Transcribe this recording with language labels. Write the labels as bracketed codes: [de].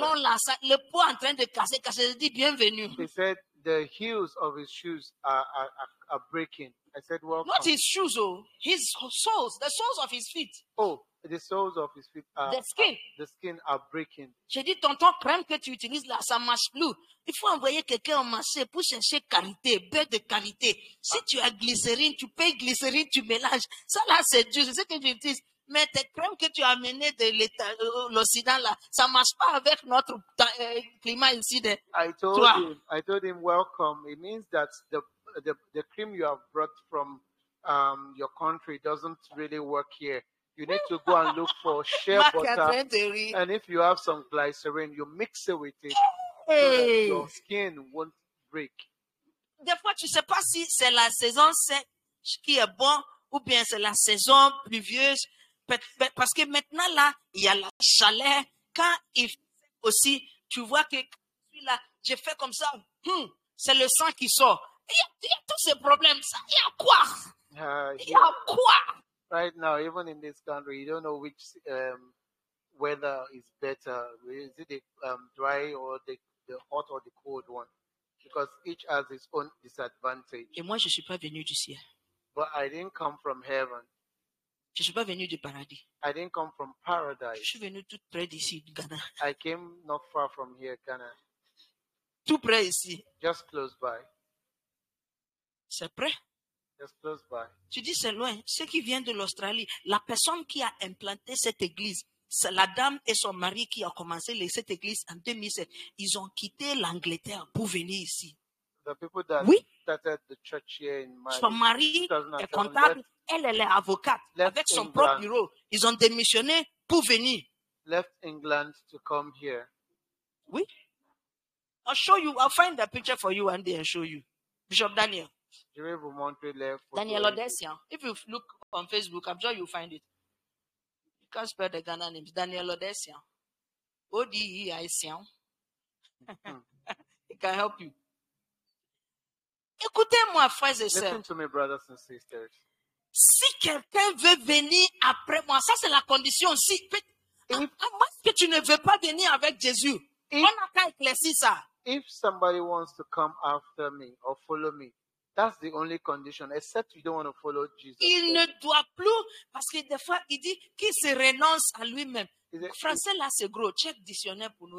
[fr] talons-là, le poids en train de casser, je dis bienvenue. [en] He said the heels of his shoes are breaking. I said, welcome. Not his shoes, his soles, the soles of his feet. Oh, the soles of his feet The skin. the skin are breaking. [fr] J'ai dit, tonton, crème que tu utilises là, ça marche plus. Il faut envoyer quelqu'un au marché pour chercher qualité, beurre de qualité. Si tu as glycérine, tu payes glycérine, tu mélanges. Ça là, c'est dur, c'est ce que j'utilise. Mais tes crèmes que tu as amenées de l'Occident là, ça marche pas avec notre climat ici. [en] I told him, welcome. It means that the cream you have brought from your country doesn't really work here. You need to go and look for shea butter. And if you have some glycerin, you mix it with it so that your skin won't break. [fr] Des fois, tu sais pas si c'est la saison sèche qui est bon ou bien c'est la saison pluvieuse. Parce que maintenant, là, il y a la chaleur. Quand il fait aussi, tu vois que là, j'ai fait comme ça, c'est le sang qui sort. Il y a tous ces problèmes. Il y a quoi? Il y a quoi? [en] Right now, even in this country, you don't know which weather is better. Is it the dry or the hot or the cold one? Because each has its own disadvantage. [fr] Et moi, je suis pas venu du ciel. [en] But I didn't come from heaven. [fr] Je suis pas venu du paradis. [en] I didn't come from paradise. [fr] Je suis venu tout près d'ici, du Ghana. [en] I came not far from here, Ghana. [fr] Tout près ici. [en] Just close by. C'est près. Just close by. [fr] Tu dis c'est loin. Ceux qui viennent de l'Australie, la personne qui a implanté cette église, c'est la dame et son mari qui ont commencé cette église en 2007. Ils ont quitté l'Angleterre pour venir ici. [en] The people that [fr] Oui. [en] started the church here in Mali, [fr] Son mari [en] 2007, [fr] est comptable, elle est avocate. Avec son propre bureau, ils ont démissionné pour venir. [en] left England to come here. Oui. I'll show you. I'll find the picture for you one day and show you. Bishop Daniel. [fr] Je vais vous montrer les photos. [en] Daniel Odessian. If you look on Facebook, I'm sure you'll find it. You can't spell the Ghana names. Daniel Odessian. Odeiasian. It can help you. [fr] Écoutez-moi, frères et sœurs. [en] Listen to me, brothers and sisters. [fr] Si quelqu'un veut venir après moi, ça c'est la condition. Si, comment est-ce que tu ne veux pas venir avec Jésus? On n'a qu'à éclaircir ça. [en] If somebody wants to come after me or follow me, that's the only condition, except you don't want to follow Jesus. [fr] Il ne doit plus, parce que des fois, il dit qu'il se renonce à lui-même. Le français là, c'est gros. Check dictionnaire pour nous.